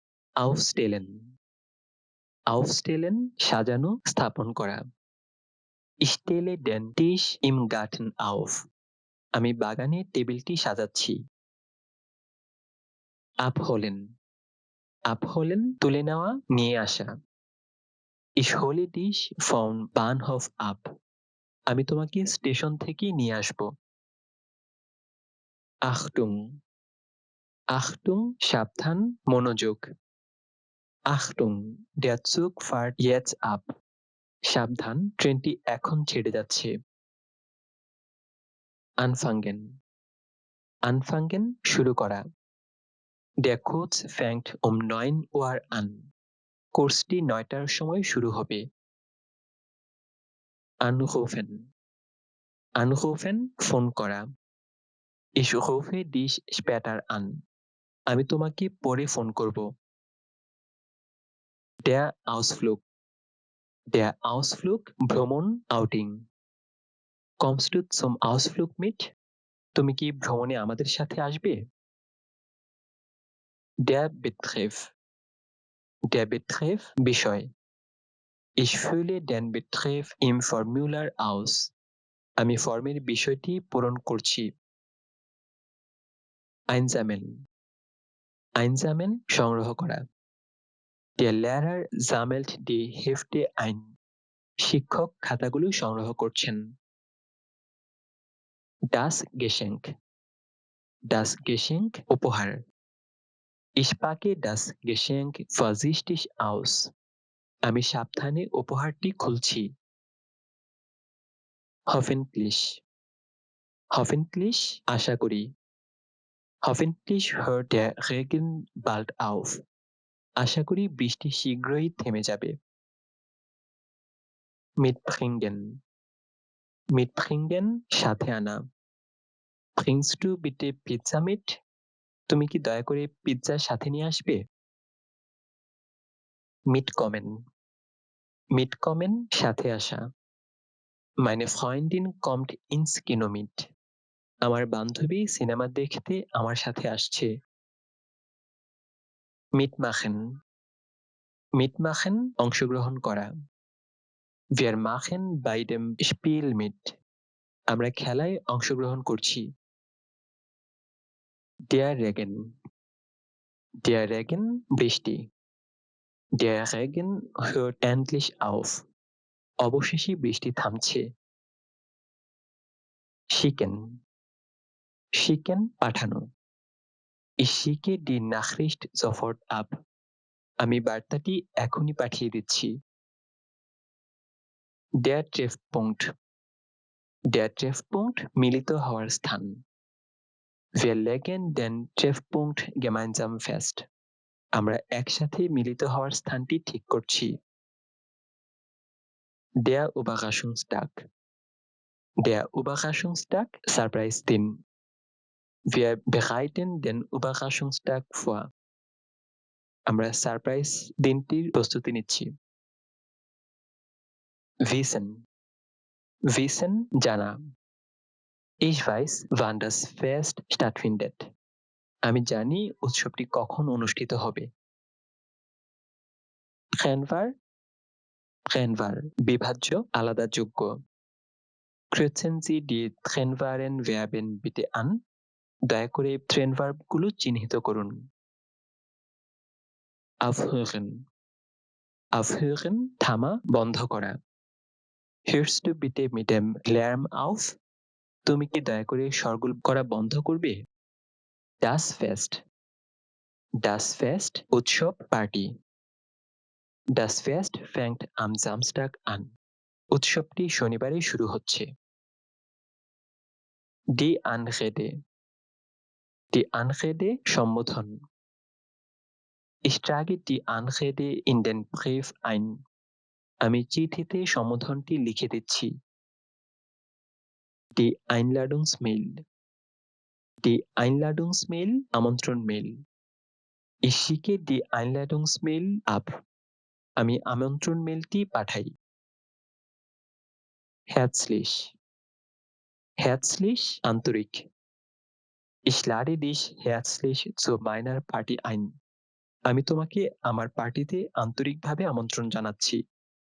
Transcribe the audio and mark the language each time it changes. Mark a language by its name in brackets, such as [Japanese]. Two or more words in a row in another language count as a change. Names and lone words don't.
[German] aufstellen aufstellen [Bangla] সাজানো স্থাপন করা [German] Ich stelle den Tisch im Garten auf. [Bangla] আমি বাগানে টেবিলটি সাজাচ্ছি [German] abholen abholen [Bangla] তুলে নেওয়া নিয়ে আসা [German] Ich hole dich vom Bahnhof ab. [Bangla] আমি তোমাকে স্টেশন থেকে নিয়ে আসব [German] Achtung Achtung [Bangla] সাবধান মনোযোগ [German] Achtung der Zug fährt jetzt ab. [Bangla] সাবধান ট্রেনটি এখন ছেড়ে যাচ্ছে [German] Anfangen Anfangen [Bangla] শুরু করা [German] Der Kurs fängt um 9 Uhr an. [Bangla] কোর্সটি 9টার সময় শুরু হবে [German] Anrufen Anrufen [Bangla] ফোন করা [German] Ich rufe dich später an. [Bangla] আমি তোমাকে পরে ফোন করব [German] Der Ausflug Der Ausflug [Bangla] ভ্রমণ আউটিং [German] Kommst du zum Ausflug mit? [Bangla] তুমি কি ভ্রমণে আমাদের সাথে আসবে [German] Der Betreff বিষয় Ich fülle den Betreff im Formular aus. [Bangla] আমি ফর্মের বিষয়টি পূরণ করছি [German] Einsammeln Einsammeln [Bangla] সংগ্রহ করা [German] Der Lehrer sammelt die Hefte ein. [Bangla] শিক্ষক খাতাগুলো সংগ্রহ করছেন [German] Das Geschenk উপহার Ich packe das Geschenk vorsichtig aus. [Bangla] আমি সাবধানে উপহারটি খুলছি [German] Hoffentlich [Bangla] আশা করি [German] Hoffentlich hört der Regen bald auf. [Bangla] আশা করি বৃষ্টি শীঘ্রই থেমে যাবে Mitbringen সাথে আনা [German] Bringst du bitte Pizza mit? [Bangla] তুমি কি দয়া করে পিৎজা সাথে নিয়ে আসবে Mitkommen সাথে আসা [German] Meine Freundin kommt ins Kino mit. [Bangla] আমার বান্ধবী সিনেমা দেখতে আমার সাথে আসছে Mitmachen অংশগ্রহণ করা [German] Wir machen bei dem Spiel mit. [Bangla] আমরা খেলায় অংশগ্রহণ করছি [German] Der Regen বৃষ্টি Der Regen hört endlich auf. [Bangla] অবশেষে বৃষ্টি থামছে [German] Schicken পাঠানো Ich schicke die Nachricht sofort ab. [Bangla] আমি বার্তাটি এখনই পাঠিয়ে দিচ্ছি [German] Der Treffpunkt [Bangla] মিলিত হওয়ার স্থান [German] Wir legen den Treffpunkt gemeinsam fest. [Bangla] আমরা একসাথে মিলিত হওয়ার স্থানটি ঠিক করছি [German] Der Überraschungstag [Bangla] সারপ্রাইজ দিন [German] Wir bereiten den Überraschungstag vor. [Bangla] আমরা সারপ্রাইজ দিনটির প্রস্তুতি নিচ্ছি [German] Wissen জানা Ich weiß, wann das Fest stattfindet. [Bangla] আমি জানি উৎসবটি কখন অনুষ্ঠিত হবে Trennwahl বিভাজ্য আলাদা যোগ্য [German] Kreuzen Sie die Trennwahlen Verben bitte an. [Bangla] দয়া করে ট্রেনভার্বগুলো চিহ্নিত করুন [German] Aufhören [Bangla] থামা বন্ধ করা [German] Hörst du bitte mit dem Lärm auf? [Bangla] তুমি কি দয়া করে শোরগোল করা বন্ধ করবে [German] Das Fest [Bangla] উৎসব পার্টি [German] Das Fest fängt am Samstag an. [Bangla] উৎসবটি শনিবারে শুরু হচ্ছে [German] Die Anrede সম্বোধন Ich trage die Anrede in den Brief ein. [Bangla] আমি চিঠিতে সম্বোধনটি লিখে দিচ্ছি [German] Die Einladungsmail [Bangla] আমন্ত্রণ মেইল [German] Ich schicke die Einladungsmail ab. [Bangla] আমি আমন্ত্রণ মেইলটি পাঠাই [German] Herzlich আন্তরিক Ich lade dich herzlich zu meiner Party ein. [Bangla] আমি তোমাকে আমার পার্টিতে আন্তরিকভাবে আমন্ত্রণ জানাচ্ছি।